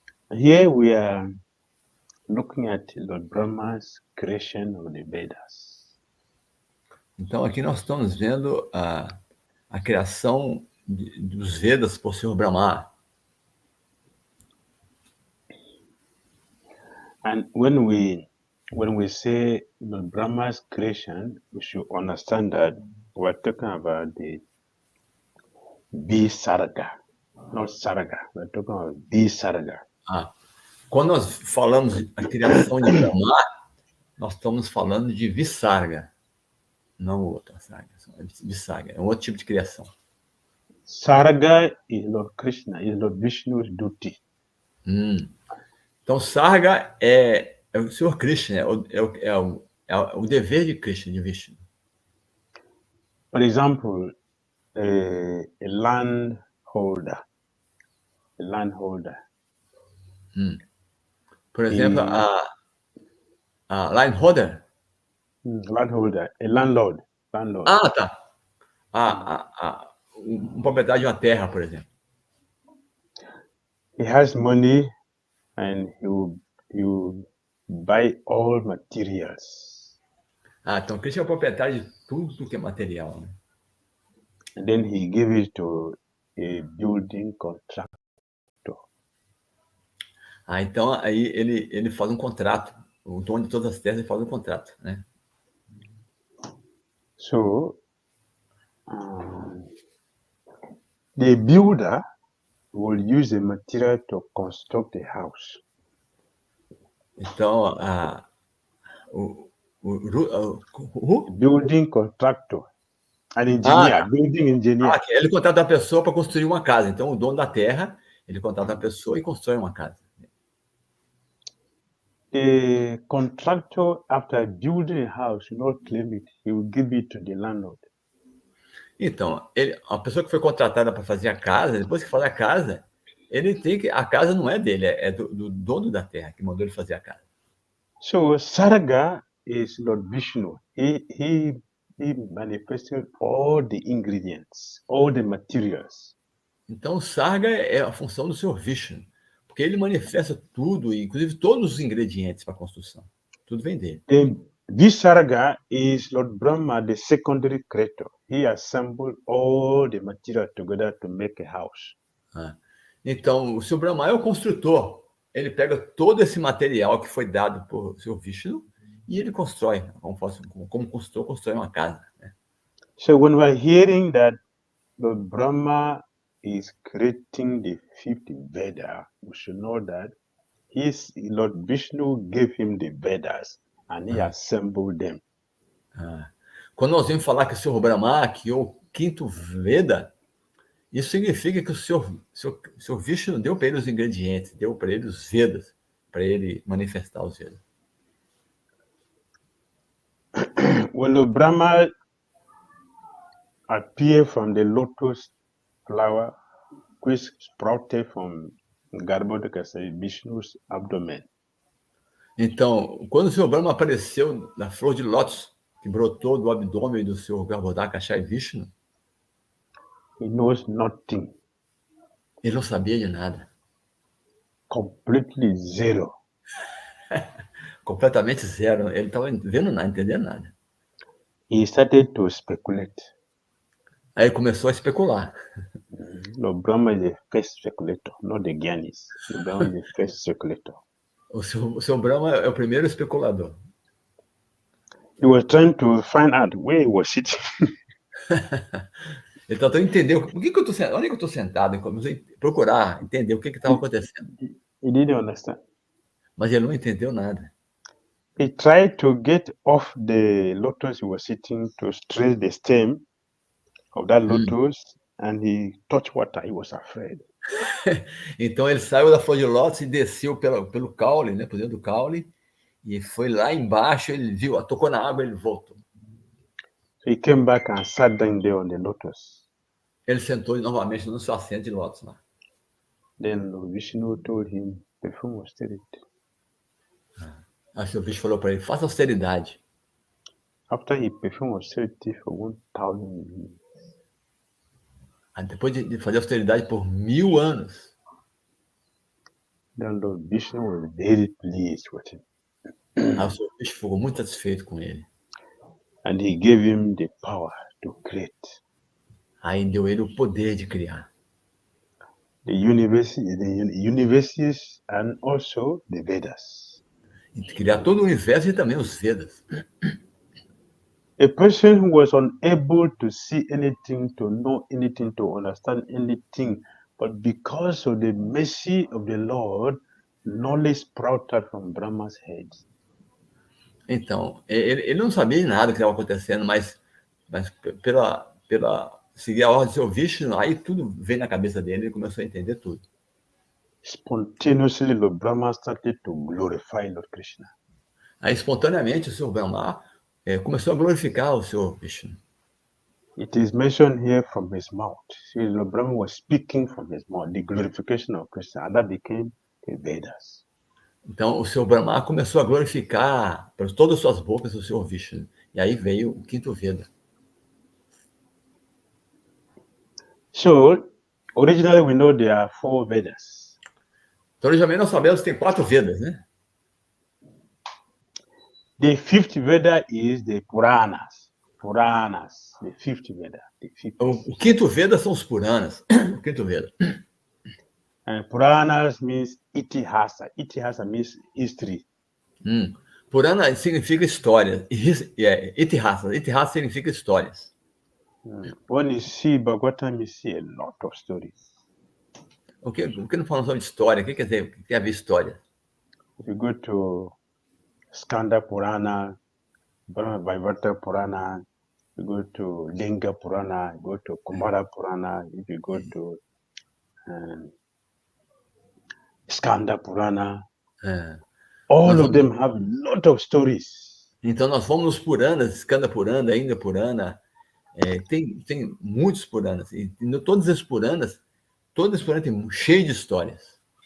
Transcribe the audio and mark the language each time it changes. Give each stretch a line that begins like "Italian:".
English: Here we are looking at Lord Brahma's creation of the Vedas.
Portuguese: Então, aqui nós estamos vendo a criação dos Vedas por Senhor Brahma.
English: And when we say Lord Brahma's creation, we should understand that we're talking about the Visarga, not Sarga. We're talking about Visarga.
Portuguese: Quando nós falamos da criação de Brahma, nós estamos falando de Visarga, não outra Sarga. Visarga é um outro tipo de criação.
English: Sarga is Lord Krishna, is Lord Vishnu's duty.
Portuguese: Então, Sarga é o Senhor Krishna, é o dever de Krishna, de Vishnu.
English: For example, a landholder.
Portuguese: Por exemplo, a landholder.
English: Landholder, a landlord.
Portuguese: Ah, tá. Um proprietário de uma terra, por exemplo.
English: He has money and you buy all materials.
Portuguese: Então Krishna é o proprietário de tudo que é material, né?
English: And then he gave it to a building contractor.
Portuguese: Então aí ele faz um contrato. O dono de todas as terras ele faz um contrato, né?
English: So the builder will use the material to construct the house.
Portuguese: Então o
English: building contractor, an engineer, building engineer.
Portuguese: Ele contrata a pessoa para construir uma casa. Então o dono da terra ele contrata a pessoa e constrói uma casa.
English: The contractor, after building a house, will not claim it. He will give it to the landlord.
Portuguese: Então, a pessoa que foi contratada para fazer a casa, depois que faz a casa, a casa não é dele, é do dono da terra que mandou ele fazer a casa.
English: So Sarga is Lord Vishnu. He manifested all the ingredients, all the materials.
Portuguese: Então, Sarga é a função do Senhor Vishnu, porque ele manifesta tudo, inclusive todos os ingredientes para a construção. Tudo vem dele.
English: Visarga is Lord Brahma, the secondary creator. He assembled all the material together to make a house.
Portuguese: Então, o Senhor Brahma é o construtor. Ele pega todo esse material que foi dado por Senhor Vishnu e ele constrói, como construtor, constrói uma casa. Né?
English: So when we're hearing that Lord Brahma is creating the fifth Veda, we should know that Lord Vishnu gave him the Vedas and he assembled them.
Portuguese: Quando nós vimos falar que o Senhor Brahma criou o quinto Veda, isso significa que o Senhor Vishnu deu para ele os ingredientes, deu para ele os Vedas, para ele manifestar os Vedas.
English: When the Brahma appeared from the lotus flower, which sprouted from Garbhodaka, Vishnu's abdomen.
Portuguese: Então, quando o Senhor Brahma apareceu na flor de lótus, que brotou do abdômen do Senhor Garbhodaka Vishnu,
English: he knows nothing.
Portuguese: Ele não sabia de nada.
English: Completely zero.
Portuguese: Completamente zero. Ele estava vendo nada, entendendo nada.
English: He started to speculate.
Portuguese: Aí ele começou a especular.
English: No, Brahma is the first speculator, not the Gyanis. The Brahma is the first speculator.
Portuguese: O seu Brahma é o primeiro especulador.
English: He was trying to find out where he was sitting.
Portuguese: Ele tentou entender onde que eu estou sentado, procurar entender o que estava acontecendo.
English: He didn't understand.
Portuguese: Mas ele não entendeu nada.
English: He tried to get off the lotus he was sitting to straight the stem of that lotus, and he touched water. He was afraid.
Portuguese: Então ele saiu da flor de lótus e desceu pelo caule, né, por dentro do caule, e foi lá embaixo, ele viu, tocou na água, ele voltou.
English: So he came back and sat down there on the lotus.
Portuguese: Ele sentou novamente no seu assento de lótus lá.
English: Then Vishnu told him, perform austerity.
Portuguese: Aí o seu bicho falou para ele, faça austeridade.
English: After he performed austerity for 1,000 years,
Portuguese: Aí depois de fazer austeridade por 1000 anos,
English: then Lord Vishnu was very pleased with him.
Portuguese: aí o seu bicho ficou muito satisfeito com ele.
English: And he gave him the power to create.
Portuguese: Aí deu ele o poder de criar.
English: The universes and also the Vedas.
Portuguese: E de criar todo o universo e também os Vedas.
English: A person who was unable to see anything, to know anything, to understand anything, but because of the mercy of the Lord, knowledge sprouted from Brahma's head.
Portuguese: Então, ele não sabia de nada que estava acontecendo, mas pela seguir a ordem do seu Vishnu, aí tudo veio na cabeça dele, ele começou a entender tudo.
English: Spontaneously, Lord Brahma started to glorify Lord Krishna.
Portuguese: Aí, espontaneamente, o Senhor Brahma começou a glorificar o Senhor Vishnu.
English: It is mentioned here from his mouth. See, Lord Brahma was speaking from his mouth, the glorification of Krishna, and that became the Vedas.
Portuguese: Então, o Senhor Brahma começou a glorificar por todas as suas bocas o Senhor Vishnu. E aí veio o quinto Veda.
English: So, originally we know there are 4 Vedas.
Portuguese: Então, originalmente nós sabemos que tem 4 Vedas, né?
English: The 5th Veda is the Puranas. Puranas, the 5th Veda.
Portuguese: O quinto Veda são os Puranas. O quinto Veda.
English: And Puranas means itihasa. Itihasa means history.
Portuguese: Purana significa história. Itihasa. Itihasa significa histórias.
English: When you see Bhagavatam, you see a lot of stories.
Portuguese: O que não falamos sobre história? O que quer dizer? O que tem a ver história?
English: If you go to Skanda Purana, Vaivarta Purana, you go to Linga Purana, you go to Kumara Purana, if you go to Skanda Purana, all of them have a lot of stories.
Portuguese: Então nós fomos nos Puranas, Skanda Purana, India Purana, tem muitos Puranas. E todos esses Puranas tem cheio de histórias.